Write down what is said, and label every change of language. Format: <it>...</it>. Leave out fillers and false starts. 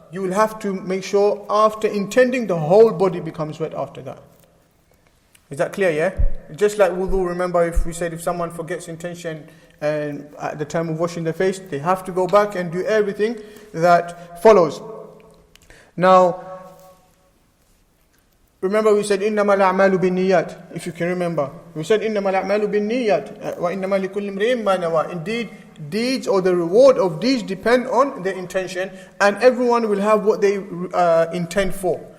<en>You will have to make sure after intending the whole body becomes wet after that. Is that clear, yeah? Just like wudu, remember if we said if someone forgets intention and at the time of washing their face, they have to go back and do everything that follows. Now, remember we said</en> <ar>إِنَّمَا الْأَعْمَالُ بِالنِّيَّاتِ.</ar> <en>If you can remember, we said</en> <ar>إِنَّمَا الْأَعْمَالُ بِالنِّيَّاتِ وَإِنَّمَا لِكُلِّ امْرِئٍ مَّا نَوَىٰ.</ar> <en>Indeed, deeds or the reward of deeds depend on their intention, and everyone will have what they intend for.</en>